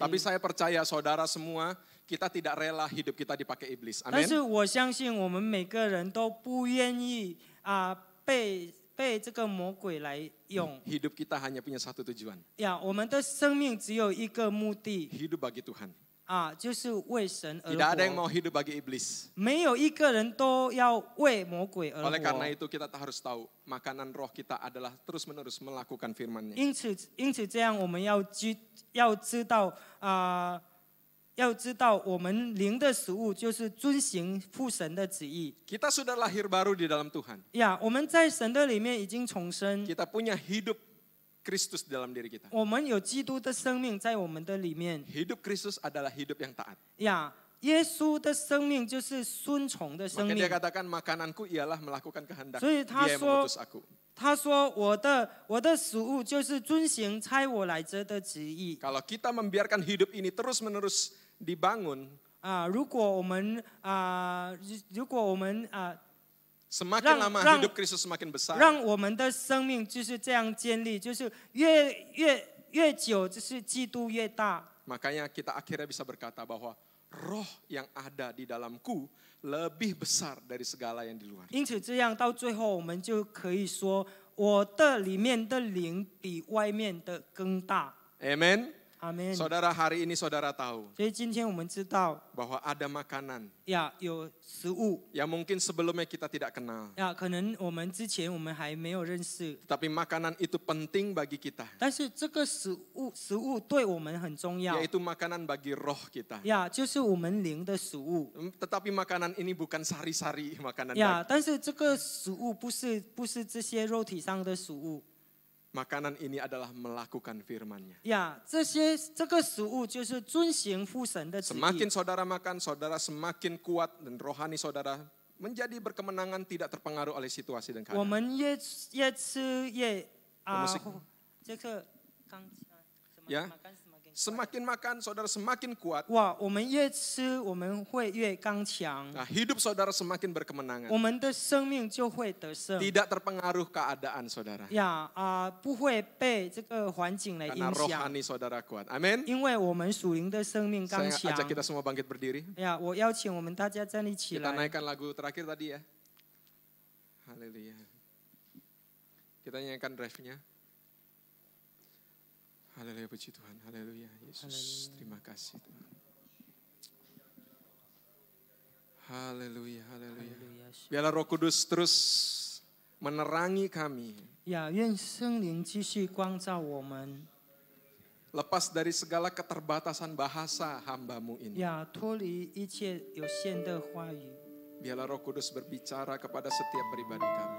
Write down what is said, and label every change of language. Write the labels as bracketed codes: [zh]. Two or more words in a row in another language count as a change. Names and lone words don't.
[id] Tapi saya percaya saudara semua kita tidak rela hidup kita dipakai iblis. [zh] 但 [id] Amin. [zh] 是我相信我们每个人都不愿意被这个魔鬼来用。 [id] Hidup kita hanya punya satu tujuan. [zh] 呀，我们的生命只有一个目的 [id] Hidup bagi Tuhan. [zh] 就是为神而 [id] Tidak ada yang [zh] 活。 [id] mau hidup bagi iblis. [zh] 没有一个人都要为魔鬼而 [id] Oleh karena [zh] 活。 [id] itu kita harus tahu makanan roh kita adalah terus-menerus melakukan firman-Nya. [zh] 因此这样我们要知道我们灵的食物就是遵行父神的旨意。 [id] Kita sudah lahir baru di dalam Tuhan. [zh] 呀，我们在神的里面已经重生， [id] Kita punya hidup Kristus dalam diri kita. [zh] 我们有基督的生命在我们的里面。 [id] Hidup Kristus adalah hidup yang taat. [zh] 呀，耶稣的生命就是顺从的生 [id] Maka [zh] 命 [id] dia。katakan makananku ialah melakukan kehendak [zh] 所以他 [id] Dia yang [zh] 说 [id] mengutus aku. [zh] 他说我的食物就是遵行差我来者的旨意。 [id] Kalau kita membiarkan hidup ini terus-menerus dibangun, [zh] 如果我们 [id] semakin lama Rang- hidup Kristus semakin besar. [zh] 让我们的生命就是这样建立，就是越久，就是基督越大。 [id] Makanya kita akhirnya bisa berkata bahwa roh yang ada di dalamku lebih besar dari segala yang di luar. [zh] 因此这样到最后，我们就可以说， 我的里面的灵比外面的更大。 [id] Amen. Amin. Saudara, hari ini saudara tahu [zh] 所以今天我们知道 [id] bahwa ada makanan [zh] 有食物 [id] yang mungkin sebelumnya kita tidak kenal. [zh] 可能我们之前我们还没有认识， [id] Tapi makanan itu penting bagi kita. [zh] 但是这个食物对我们很重要， [id] Yaitu makanan bagi roh kita. [zh] 就是我们灵的食物。 [id] Tetapi makanan ini bukan sari-sari makanan. [zh] 但是这个食物不是这些肉体上的食物。 [id] Makanan ini adalah melakukan firman-Nya. [zh] 这个食物就是遵行父神的旨意。 [id] Semakin saudara makan, saudara semakin kuat dan rohani saudara menjadi berkemenangan, tidak terpengaruh oleh situasi dan [zh] 我 [id] keadaan. [zh] 们越吃越这个 [id] Semakin makan, saudara semakin kuat. [zh] 我们越吃我们会越刚强。 [id] Nah, hidup saudara semakin berkemenangan. [zh] 我们的生命就会得胜。 [id] Tidak terpengaruh keadaan saudara. [zh] 不会被这个环境来影 [id] Karena [zh] 响。 [id] rohani saudara kuat. Amin. [zh] 因为我们属灵的生命刚 [id] Saya [zh] 强。 [id] ajak kita semua bangkit berdiri. [zh] 我邀请我们大家站立起 [id] Kita [zh] 来。 [id] naikkan lagu terakhir tadi ya. Haleluya. Kita nyanyikan drive-nya. Haleluya, puji Tuhan. Haleluya, Yesus. Terima kasih Tuhan. Haleluya, haleluya. Biarlah Roh Kudus terus menerangi kami. [zh] 愿圣灵继续光照我们。 [id] Lepas dari segala keterbatasan bahasa hamba-Mu ini. [zh] 脱离一切有限的话语。 [id] Biarlah Roh Kudus berbicara kepada setiap pribadi kami.